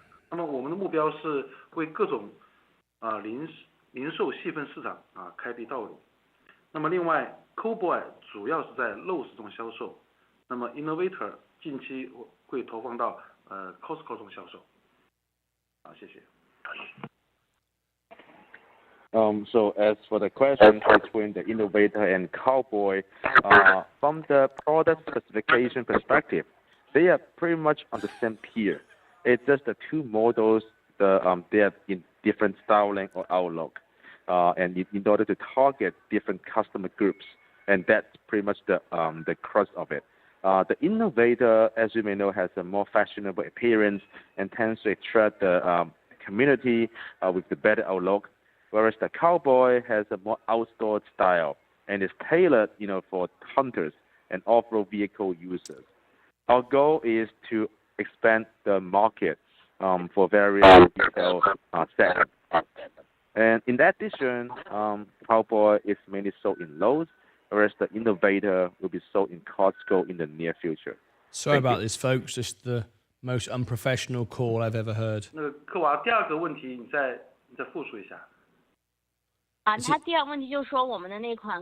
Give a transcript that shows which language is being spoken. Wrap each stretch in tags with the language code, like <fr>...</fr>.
<zh>那么我们的目标是为各种零售细分市场开辟道路。那么另外 Cowboy 主要是在肉市中销售，那么 Innovator 近期会投放到Costco 中销售。谢谢。</zh> <en>So as for the question between the Innovator and Cowboy, from the product specification perspective, they are pretty much on the same tier. It's just the two models, they are in different styling or outlook, and in order to target different customer groups, and that's pretty much the crux of it. The Innovator, as you may know, has a more fashionable appearance and tends to attract the community with the better outlook, whereas the Cowboy has a more outdoor style and is tailored, for hunters and off-road vehicle users. Our goal is to expand the market for various retail segments. And in addition, Cowboy is mainly sold in Lowe's, whereas the Innovator will be sold in Costco in the near future. Sorry about this, folks. Just the most unprofessional call I've ever heard.</en> <zh>那个科娃，第二个问题你再复述一下。他第二个问题就是说我们的那款</zh>